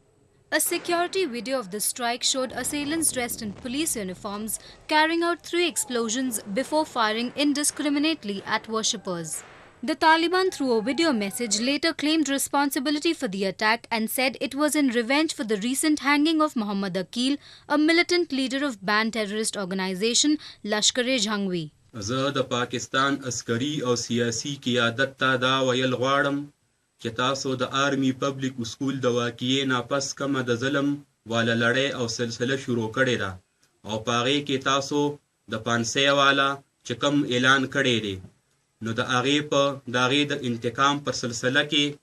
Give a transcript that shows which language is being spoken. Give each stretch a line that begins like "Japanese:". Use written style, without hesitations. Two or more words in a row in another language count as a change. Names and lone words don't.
English: A security video of the strike showed assailants dressed in police uniforms carrying out 3 explosions before firing indiscriminately at worshippers. The Taliban, through a video message, later claimed responsibility for the attack and said it was in revenge for the recent hanging of Muhammad Aqil, a militant leader of banned terrorist organization Lashkar-e-Jhangvi.
Pashto: زه د پاکستان عسکري او سیاسي قیادت ته دا ویل غواړم چې تاسو د آرمي پبلک اسکول د واقعې ناپس کومه د ظلم والا لړۍ او سلسله شروع کړې ده او په هغې کې تاسو د پانسۍ والا چې کوم اعلان کړی دی نو د هغې په د هغې د انتقام پر سلسله کې